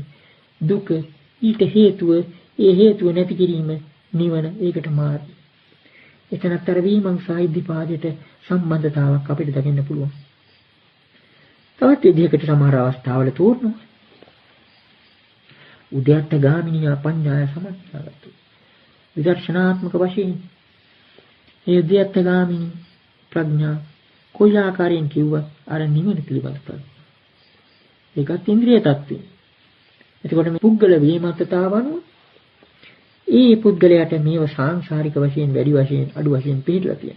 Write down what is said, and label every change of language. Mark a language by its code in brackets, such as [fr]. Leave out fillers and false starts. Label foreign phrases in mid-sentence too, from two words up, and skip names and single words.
[si] දුක ඊට හේතුව, ඒ හේතුව නැති කිරීම නිවන, ඒකට මාර්ගය. එතනත් අර විමර්ශා ඉද්ධිපාදයට සම්බන්ධතාවක් අපිට දකින්න පුළුවන්. තවත් විදිහකට සමහර අවස්ථාවල තෝරනවා. [pi] උද්‍යත්ත ගාමිනිය පඤ්ඤාය සමන්නාගතු. [si] විදර්ශනාත්මක වශයෙන් ඒ උද්‍යත්ත ගාමිනී ප්‍රඥා කොයි ආකාරයෙන් කිව්වත් අර නිවන පිළිබඳ ප්‍රඥා. ඒකත් ඉන්ද්‍රිය tattwe. එතකොට මේ පුද්ගල වේමත්තතාව අනුව ඒ පුද්ගලයාට මේව සාංශාරික වශයෙන් වැඩි වශයෙන් අඩු වශයෙන් පිළිලා තියෙනවා.